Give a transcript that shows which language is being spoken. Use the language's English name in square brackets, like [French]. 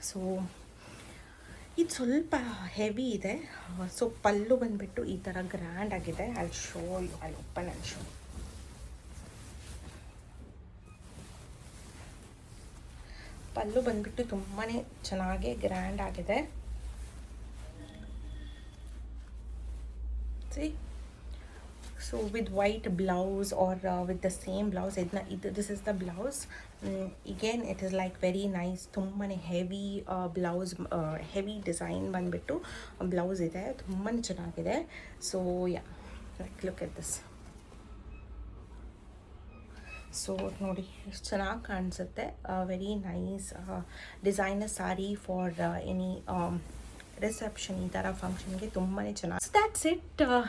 [Kannada] So ಇದು ಸ್ವಲ್ಪ heavy ಇದೆ. ಸೊ ಪಲ್ಲು ಬಂದುಬಿಟ್ಟು ಈ ಥರ ಗ್ರ್ಯಾಂಡ್ ಆಗಿದೆ. [English] I show you, I open and show. [Kannada] ಪಲ್ಲು ಬಂದುಬಿಟ್ಟು ತುಂಬಾ ಚೆನ್ನಾಗಿ ಗ್ರ್ಯಾಂಡ್ ಆಗಿದೆ. [English] See, so with white blouse or with the same blouse, this is the blouse. Again it is like very nice, [Kannada] ತುಂಬಾನೇ ಹೆವಿ ಬ್ಲೌಸ್, ಹೆವಿ ಡಿಸೈನ್ ಬಂದುಬಿಟ್ಟು blouse ಇದೆ, ತುಂಬಾ ಚೆನ್ನಾಗಿದೆ. [English] So yeah, like look at this. [Kannada] So ನೋಡಿ ಎಷ್ಟು ಚೆನ್ನಾಗಿ ಕಾಣಿಸುತ್ತೆ. [English] very nice designer sari for any reception, [Kannada] ಈ ಥರ ಫಂಕ್ಷನ್ಗೆ ತುಂಬಾ ಚೆನ್ನಾಗಿ. [English] So that's it.